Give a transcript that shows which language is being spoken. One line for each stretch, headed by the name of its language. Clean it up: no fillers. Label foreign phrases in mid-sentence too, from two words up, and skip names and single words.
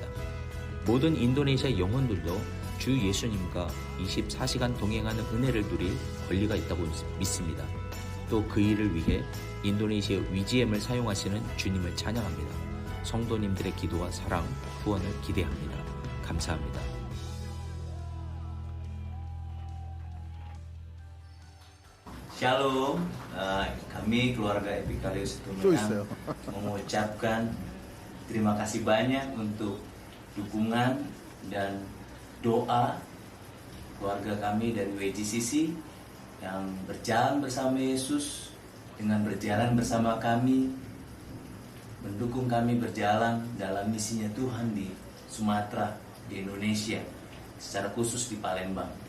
Korean: 모든 인도네시아 영혼들도 주 예수님과 24시간 동행하는 은혜를 누릴 권리가 있다고 믿습니다. 또 그 일을 위해 인도네시아 위지엠을 사용하시는 주님을 찬양합니다. 성도님들의 기도와 사랑, 후원을 기대합니다. 감사합니다.
Indonesian: Shalom, kami keluarga Epikarius
Korean: 또 Tumiang 있어요.
Indonesian: mengucapkan terima kasih banyak untuk dukungan dan doa keluarga kami dari WGCC yang berjalan bersama Yesus, dengan berjalan bersama kami, mendukung kami berjalan dalam misinya Tuhan di Sumatera, di Indonesia, secara khusus di Palembang.